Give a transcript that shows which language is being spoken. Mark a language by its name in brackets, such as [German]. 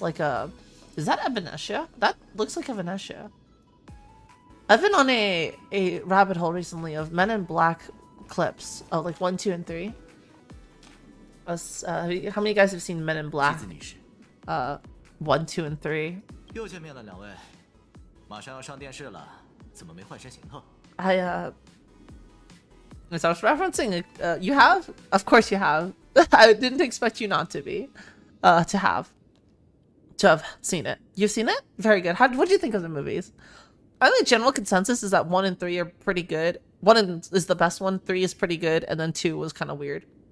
[English] Like is that a Venetia? That looks like a Venetia. I've been on a rabbit hole recently of Men in Black clips of like 1, 2, and 3. How many of you guys have seen Men in Black? 1, 2, and 3. [Chinese] 又见面了，两位，马上要上电视了，怎么没换身行头？ [English] As I was referencing, you have? Of course you have. I didn't expect you not to be, to have seen it. You've seen it? Very good. What do you think of the movies? I think the general consensus is that 1 and 3 are pretty good. 1 is the best one, 3 is pretty good, and then 2 was kind of weird.